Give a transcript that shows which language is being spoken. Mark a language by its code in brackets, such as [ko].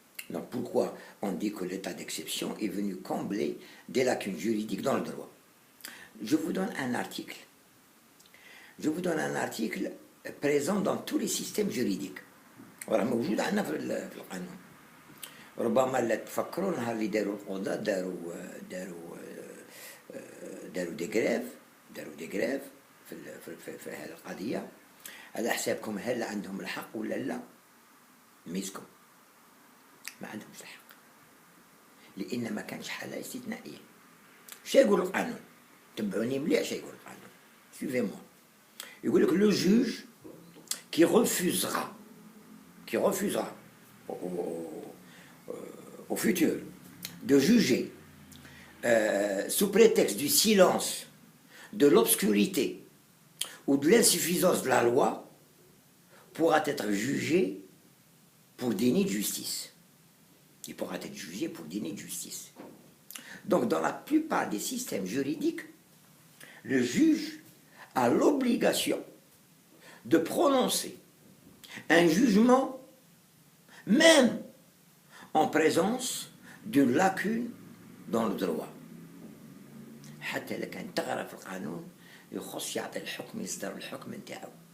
[fr] Donc pourquoi on dit que l'état d'exception est venu combler des lacunes juridiques dans le droit? Je vous donne un article. Je vous donne un article présent dans tous les systèmes juridiques. [ar] راه موجود عندنا في القانون. ربما لا تفكروا نهار اللي داروا القضاة داروا دي غريف في هذه القضية على حسابكم. هل عندهم الحق ولا لا؟ ميسكم ما عندهمش الحق، لأن ما كانش حالة استثنائية. شو يقول القانون؟ تبعوني مليح. شو يقول القانون؟ [fr] suivez moi. [ar] يقول لك [fr] le juge qui refusera au futur de juger sous prétexte du silence, de l'obscurité ou de l'insuffisance de la loi pourra être jugé pour déni de justice. Il pourra être jugé pour déni de justice. Donc, dans la plupart des systèmes juridiques, le juge a l'obligation de prononcer un jugement même en présence d'une lacune dans le droit. [ar] حتى لو كان تغرى في القانون يخص يعطي الحكم، يصدر الحكم نتاعو.